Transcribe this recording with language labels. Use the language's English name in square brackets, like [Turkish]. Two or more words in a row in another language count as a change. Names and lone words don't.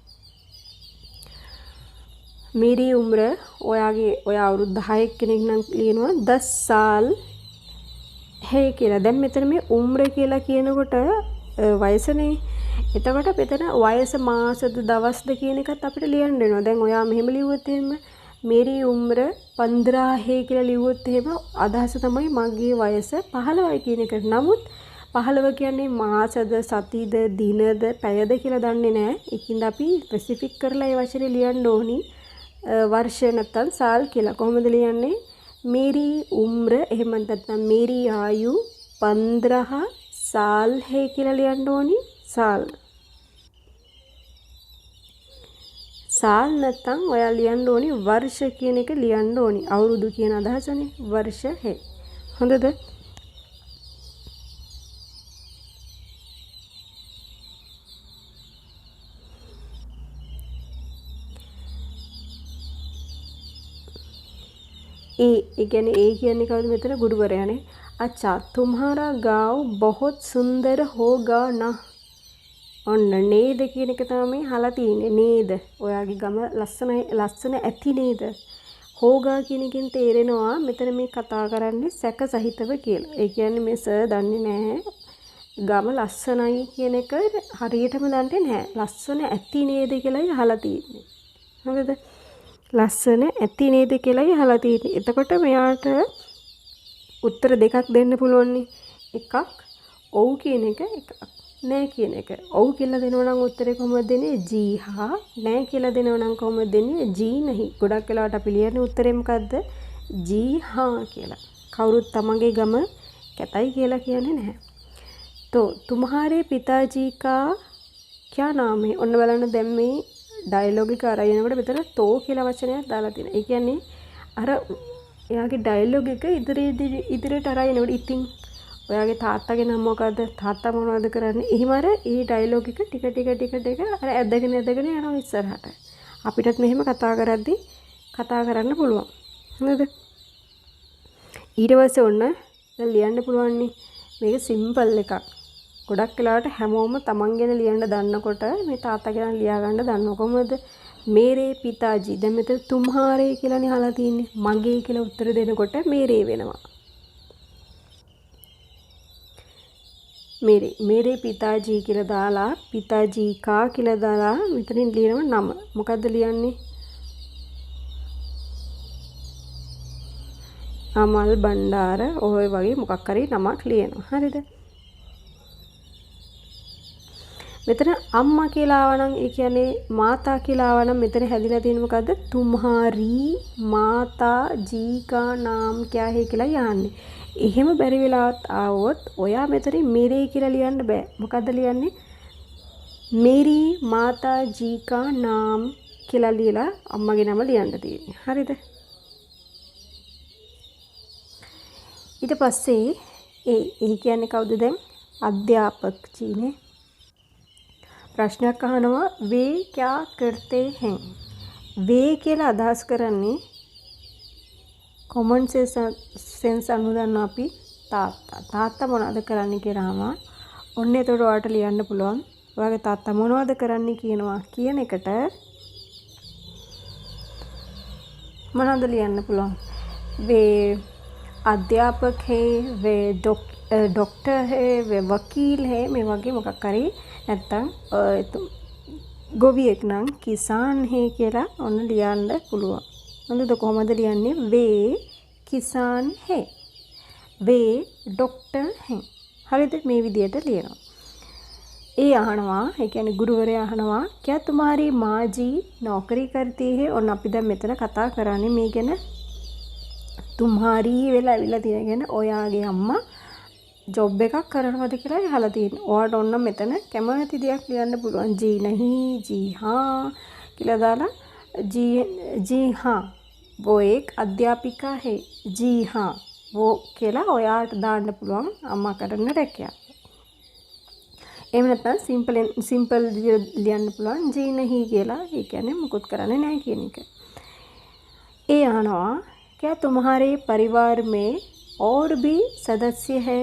[Hindi] मेरी उम्र [Sinhala] ඔය අවුරුදු 10 කෙනෙක් නම් ලියනවා 10 [Hindi] साल है [Sinhala] කියලා. දැන් මෙතන මේ උම්ර කියලා කියනකොට වයසනේ. එතකොට මෙතන වයස මාසද දවස්ද කියන එකත් අපිට ලියන්න වෙනවා. දැන් ඔයා මෙහෙම ලිව්වොත් එහෙම [Hindi] मेरी उम्र 15 है [Sinhala] කියලා ලිව්වොත් එහෙම අදහස තමයි මගේ වයස 15යි කියන එක. නමුත් 15 කියන්නේ මාසද සතිද දිනද පැයද කියලා දන්නේ නැහැ. ඒකින්ද අපි ස්පෙસિෆික් කරලා ඒ වචනේ ලියන්න ඕනි. वर्ष නැත්නම් साल කියලා. කොහොමද ලියන්නේ? [Hindi] मेरी उम्र [Sinhala] එහෙම නැත්නම් [Hindi] मेरी आयु 15 साल है [Sinhala] කියලා ලියන්න ඕනි. साल. साल නැත්නම් ඔයා ලියන්න ඕනි वर्ष කියන එක ලියන්න ඕනි. අවුරුදු කියන අදහසනේ. [Hindi] वर्ष है. [Sinhala] හොඳද? ए කියන්නේ කවුද මෙතන? ගුරුවරයානේ. [Hindi] अच्छा तुम्हारा गाँव बहुत सुंदर होगा ना. [Sinhala] ඔන්න නේද කියන එක තමයි අහලා තියෙන්නේ. නේද? ඔයාගේ ගම ලස්සන ඇති නේද? හෝගා කියන එකෙන් තේරෙනවා මෙතන මේ කතා කරන්නේ සැක සහිතව කියලා. ඒ කියන්නේ මේ සර් දන්නේ නැහැ ගම ලස්සනයි කියන එක හරියටම දන්නේ නැහැ. ලස්සන ඇති නේද කියලායි අහලා තියෙන්නේ. හරිද? ලස්සන ඇති නේද කියලායි අහලා තියෙන්නේ. එතකොට මෙයාට උත්තර දෙකක් දෙන්න පුළුවන්. එකක් ඔව් කියන එක, එකක් නෑ කියන එක. ඔව් කියලා දෙනවා නම් උත්තරේ කොහොමද දෙන්නේ? [Hindi] जी हाँ. [Sinhala] නෑ කියලා දෙනවා නම් කොහොමද දෙන්නේ? [Hindi] जी नहीं. [Sinhala] ගොඩක් වෙලාවට අපි ලියන්නේ උත්තරේ මොකද්ද? [Hindi] जी हाँ [Sinhala] කියලා. කවුරුත් තමන්ගේ ගම කැතයි කියලා කියන්නේ නැහැ. [Hindi] तो तुम्हारे पिताजी का क्या नाम है? [Sinhala] ඔන්න බලන්න දැන් මේ ඩයලොග් එක අරගෙනකොට මෙතන තෝ කියලා වචනයක් දාලා තියෙනවා. ඒ කියන්නේ අර එයාගේ ඩයලොග් එක ඉදිරියට අරගෙනකොට ඉතින් ඔයාගේ තාත්තගේ නම මොකද්ද? තාත්තා මොනවද කරන්නේ? එහෙම අර ඒ ඩයලොග් එක ටික අර ඇදගෙන යනවා ඉස්සරහට. අපිටත් මෙහෙම කතා කරද්දි කතා කරන්න පුළුවන්. නේද? ඊට පස්සේ ඔන්න දැන් ලියන්න පුළුවන් නේ. මේක සිම්පල් එකක්. ගොඩක් වෙලාවට හැමෝම තමන් ගැන ලියන්න දන්නකොට මේ තාත්තා ගැන ලියා ගන්න දන්නව කොහොමද? [Hindi] मेरे पिताजी. [Sinhala] දැන් මෙතන तुम्हारे කියලානේ අහලා තියෙන්නේ. මගේ කියලා උත්තර දෙනකොට मेरे වෙනවා. [Hindi] मेरे पिताजी [Sinhala] කියලා දාලා [Hindi] पिताजी का [Sinhala] කියලා දාලා මෙතනින් ලියනවා නම. මොකද්ද ලියන්නේ? අමල් බණ්ඩාර ඔය වගේ මොකක් හරි නමක් ලියනවා. හරිද? මෙතන අම්මා කියලා ආවනම් ඒ කියන්නේ මාතා කියලා ආවනම් මෙතන හැදිලා තියෙන්නේ මොකද්ද? [Hindi] तुम्हारी माता जी का नाम क्या है [Sinhala] කියලා යන්නේ. එහෙම බැරි වෙලාවත් ආවොත් ඔයා මෙතන मेरे කියලා ලියන්න බෑ. මොකද්ද ලියන්නේ? [Hindi] मेरी माता जी का नाम [Sinhala] කියලා ලියලා අම්මගේ නම ලියන්න තියෙන්නේ. හරිද? ඊට පස්සේ ඒ කියන්නේ කවුද දැන්? අධ්‍යාපක ජීනේ. ප්‍රශ්නයක් අහනවා [Hindi] वे क्या करते हैं? [Sinhala] वे කියලා අදහස් කරන්නේ [English] common sense [Sinhala] අනුදන්න අපි තාත්තා මොනවද කරන්නේ කියලාම ඔන්න එතකොට ඔයාලට ලියන්න පුළුවන්. ඔයාගේ තාත්තා මොනවද කරන්නේ කියනවා කියන එකට මොනවද ලියන්න පුළුවන්? [Hindi] वे अध्यापक है, वे डॉक्टर है, वे वकील है. [Sinhala] මේ වගේ මොකක් හරි නැත්තම් ගොවියෙක් නම් [Hindi] किसान है [Sinhala] කියලා ඔන්න ලියන්න පුළුවන්. හොඳද? කොහොමද ලියන්නේ? [Hindi] वे किसान है, वे डॉक्टर हैं. [Sinhala] හරිද? මේ විදියට ලියනවා. ඒ අහනවා, ඒ කියන්නේ ගුරුවරයා අහනවා [Hindi] क्या तुम्हारी माँ जी नौकरी करती है? [Sinhala] ඔන්න අපි දැන් මෙතන කතා කරන්නේ මේ ගැන. तुम्हारी වෙලා ඇවිල්ලා තියෙන ගැන ඔයාගේ අම්මා ජොබ් එකක් කරනවද කියලා අහලා තියෙනවා. ඔයාට ඕන නම් මෙතන කැමති දෙයක් ලියන්න පුළුවන්. [Hindi] जी नहीं, जी हाँ [Sinhala] කියලා දාලා [Hindi] जी हाँ, वो एक अध्यापिका है. जी हाँ. [Sinhala] वो කියලා ඔයාට දාන්න පුළුවන් අම්මා කරන රැකියාව. එහෙම නැත්නම් සිම්පල් ලියන්න පුළුවන් [Hindi] जी नहीं [Sinhala] කියලා. ඒ කියන්නේ මුකුත් කරන්නේ නැහැ කියන එක. ඒ අහනවා [Hindi] क्या तुम्हारे परिवार में और भी सदस्य है?